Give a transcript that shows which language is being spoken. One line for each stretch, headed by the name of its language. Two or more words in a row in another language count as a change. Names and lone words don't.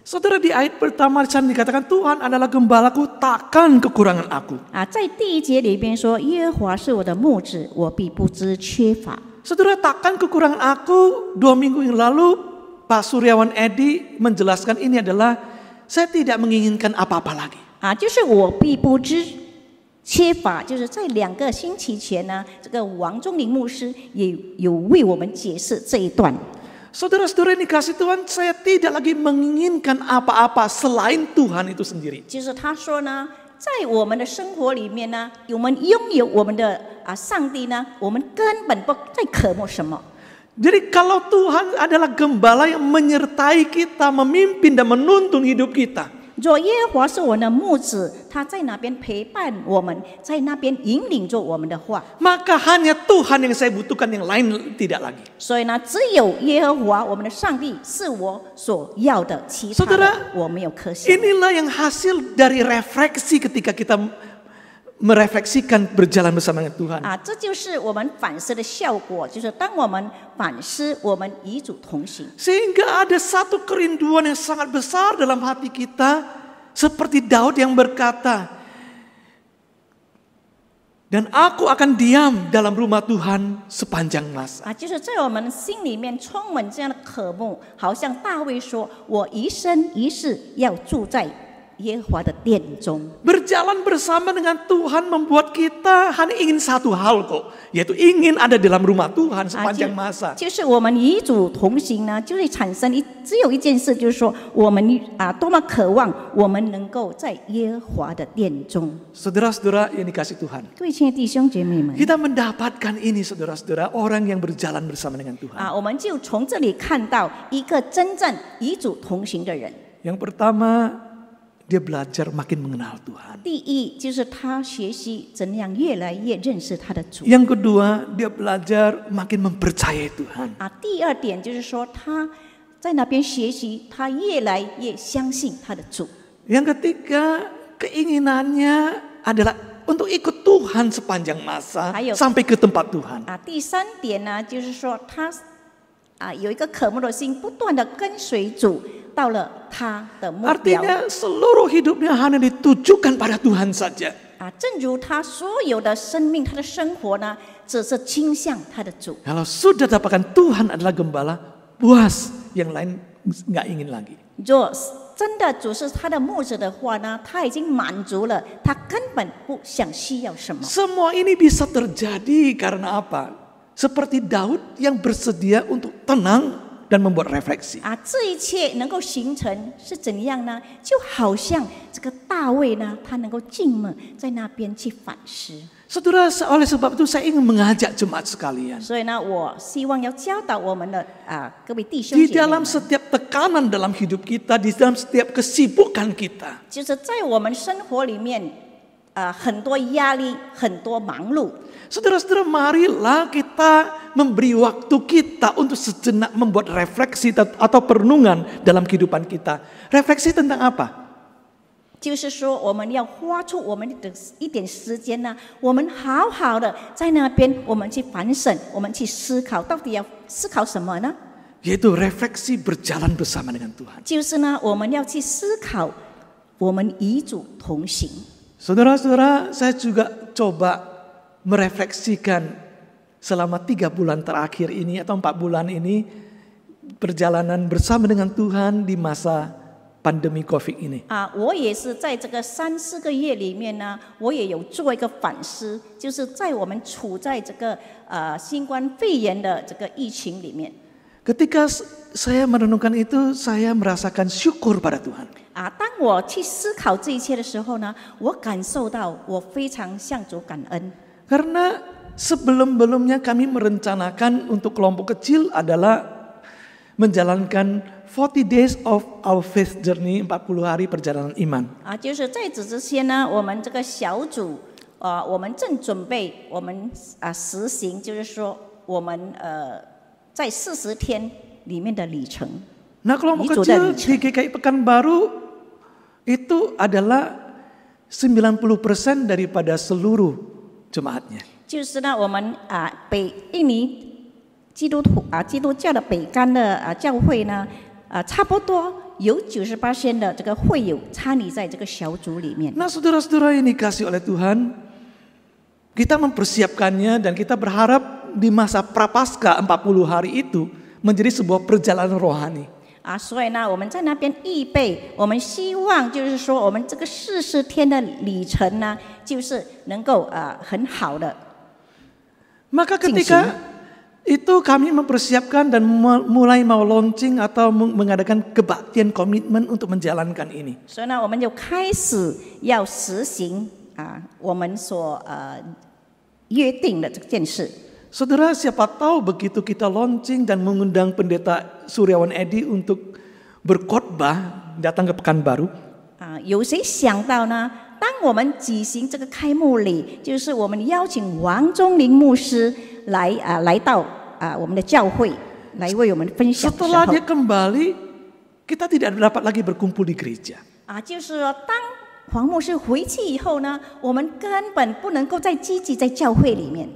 Indonesian: Saudara, di ayat pertama di sana dikatakan Tuhan adalah gembalaku, takkan kekurangan aku.
Chinese: 在第一节里边说，耶和华是我的牧者，我必不知缺乏。
Indonesian: Saudara, takkan kekurangan aku. 2 minggu yang lalu Pak Suryawan Edi menjelaskan ini adalah saya tidak menginginkan apa-apa lagi.
Chinese: 就是我必不知缺乏，就是在2个星期前呢，这个王忠林牧师也有为我们解释这一段。
Indonesian: Saudara-saudara yang dikasih Tuhan, saya tidak lagi menginginkan apa-apa selain Tuhan itu sendiri.
Chinese: 就是他说呢，在我们的生活里面呢，我们拥有我们的上帝呢，我们根本不再渴慕什么。
Indonesian: Jadi kalau Tuhan adalah gembala yang menyertai kita, memimpin dan menuntun hidup kita.
Chinese: 若耶和华是我们的牧者，他在那边陪伴我们，在那边引领着我们的话，
Indonesian: Maka hanya Tuhan yang saya butuhkan, yang lain tidak lagi.
Chinese: 所以呢，只有耶和华我们的上帝是我所要的，其他的
Indonesian: Saudara,
Chinese: 我没有可想。
Indonesian: Inilah yang hasil dari refleksi ketika kita merefleksikan berjalan bersama dengan Tuhan.
Chinese: 这就是我们反思的效果，就是当我们反思，我们与主同行。
Indonesian: Sehingga ada satu kerinduan yang sangat besar dalam hati kita, seperti Daud yang berkata, dan aku akan diam dalam rumah Tuhan sepanjang masa.
Chinese: 就是在我们心里面充满这样的渴慕，好像大卫说：“我一生一世要住在耶和华的殿中。”
Indonesian: Berjalan bersama dengan Tuhan membuat kita hanya ingin satu hal kok, yaitu ingin ada dalam rumah Tuhan sepanjang masa.
Chinese: 就是我们与主同行呢，就会产生只有一件事，就是说我们多么渴望我们能够在耶和华的殿中。
Indonesian: Saudara-saudara yang dikasih Tuhan,
Chinese: 各位亲爱的弟兄姐妹们，
Indonesian: kita mendapatkan ini saudara-saudara, orang yang berjalan bersama dengan Tuhan.
Chinese: 我们就从这里看到一个真正与主同行的人。
Indonesian: Yang pertama, dia belajar makin mengenal Tuhan.
Chinese: 第一，就是他学习怎样越来越认识他的主。
Indonesian: Yang kedua, dia belajar makin mempercayai Tuhan.
Chinese: 第二点就是说他在那边学习，他越来越相信他的主。
Indonesian: Yang ketiga, keinginannya adalah untuk ikut Tuhan sepanjang masa sampai ke tempat Tuhan.
Chinese: 第三点呢，就是说他有一个渴慕的心，不断的跟随主。到了他的目标。
Indonesian: Artinya seluruh hidupnya hanya ditujukan pada Tuhan saja.
Chinese: 正如他所有的生命，他的生活呢，只是倾向他的主。
Indonesian: Kalau sudah dapatkan Tuhan adalah gembala, puas, yang lain nggak ingin lagi.
Chinese: 若真的主是他的牧者的话呢，他已经满足了，他根本不想需要什么。
Indonesian: Semua ini bisa terjadi karena apa? Seperti Daud yang bersedia untuk tenang dan membuat refleksi.
Chinese: 这一切能够形成是怎样呢？就好像这个大卫呢，他能够静默在那边去反思。
Indonesian: Saudara, oleh sebab itu saya ingin mengajak jemaat sekalian.
Chinese: 所以呢，我希望要教导我们的各位弟兄姐妹们，
Indonesian: Di dalam setiap tekanan dalam hidup kita, di dalam setiap kesibukan kita,
Chinese: 就是在我们生活里面很多压力，很多忙碌。
Indonesian: Saudara-saudara, marilah kita memberi waktu kita untuk sejenak membuat refleksi atau perenungan dalam kehidupan kita. Refleksi tentang apa?
Chinese: 就是说，我们要花出我们的一点时间呢，我们好好的在那边，我们去反省，我们去思考，到底要思考什么呢？
Indonesian: Yaitu refleksi berjalan bersama dengan Tuhan.
Chinese: 就是呢，我们要去思考，我们与主同行。
Indonesian: Saudara-saudara, saya juga coba merefleksikan selama 3 bulan terakhir ini atau 4 bulan ini perjalanan bersama dengan Tuhan di masa pandemi COVID ini.
Chinese: 我也是在这个3、4个月里面呢，我也有做一个反思，就是在我们处在这个新冠肺炎的这个疫情里面。
Indonesian: Ketika saya merenungkan itu, saya merasakan syukur pada Tuhan.
Chinese: 当我去思考这一切的时候呢，我感受到我非常向主感恩。
Indonesian: Karena sebelum-belumnya kami merencanakan untuk kelompok kecil adalah menjalankan 40
English: days of our faith journey,
Indonesian: 40 hari perjalanan iman.
Chinese: 就是在此之前呢，我们这个小组，我们正准备我们实行，就是说我们在40天里面的里程。
Indonesian: Nah, kelompok kecil di GKI Pekanbaru itu adalah 90% daripada seluruh jemaatnya.
Chinese: 就是呢，我们印尼基督教的北干的教会呢，差不多有90%的这个会友参与在这个小组里面。
Indonesian: Nah saudara-saudara yang dikasih oleh Tuhan, kita mempersiapkannya dan kita berharap di masa prapaskah 40 hari itu menjadi sebuah perjalanan rohani.
Chinese: 所以呢，我们在那边预备，我们希望就是说，我们这个40天的旅程呢，就是能够很好的。
Indonesian: Maka ketika itu kami mempersiapkan dan mulai mau launching atau mengadakan kebaktian komitmen untuk menjalankan ini.
Chinese: 所以呢，我们就开始要实行我们所约定的这件事。
Indonesian: Saudara, siapa tahu begitu kita launching dan mengundang pendeta Suryawan Edi untuk berkhotbah datang ke Pekanbaru.
Chinese: 有谁想到呢？当我们举行这个开幕礼，就是我们邀请王忠林牧师来到我们的教会，来为我们分享的时候。
Indonesian: Setelah dia kembali, kita tidak dapat lagi berkumpul di gereja.
Chinese: 就是说，当黄牧师回去以后呢，我们根本不能够再积极在教会里面。